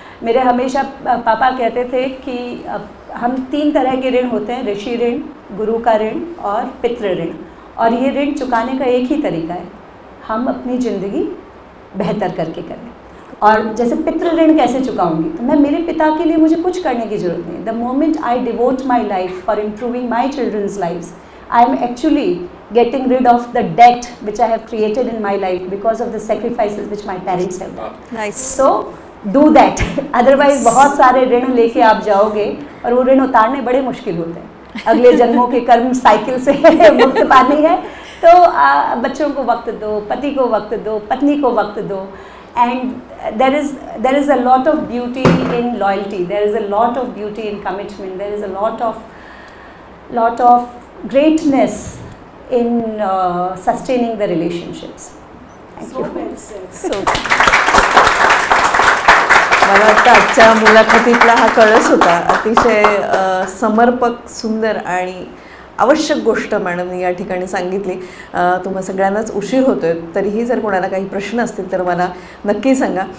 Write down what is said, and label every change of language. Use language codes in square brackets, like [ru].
[hi] मेरे हमेशा पापा कहते थे कि हम 3 तरह के ऋण होते हैं, ऋषि ऋण, गुरु का ऋण और पितृ ऋण. और ये ऋण चुकाने का एक ही तरीका है, हम अपनी ज़िंदगी बेहतर करके करें. और जैसे पितृ ऋण कैसे चुकाऊंगी, तो मैं मेरे पिता के लिए मुझे कुछ करने की ज़रूरत नहीं. [en] The moment I devote my life for improving my children's lifes, I am actually getting rid of the debt which I have created in my life because of the sacrifices which my parents have done. Nice. So do that. [hi] Otherwise बहुत सारे ऋण लेके आप जाओगे और वो ऋण उतारने बड़े मुश्किल होते हैं. अगले जन्मों के कर्म साइकिल से मुक्त पानी है तो बच्चों को वक्त दो, पति को वक्त दो, पत्नी को वक्त दो. [en] And there is a lot of beauty in loyalty. There is a lot of beauty in commitment. There is a lot of greatness in sustaining the relationships. Thank you. [mr] So, मला वाटतं आजच्या मुलाखतीतला हा कळस होता. अतिशय समर्पक, सुंदर आणि आवश्यक गोष्ट मॅडमनी या ठिकाणी सांगितली. तुम्हा सगळ्यांनाच उशीर होतोय, तरीही जर कोणाला काही प्रश्न असतील तर मला नक्की सांगा.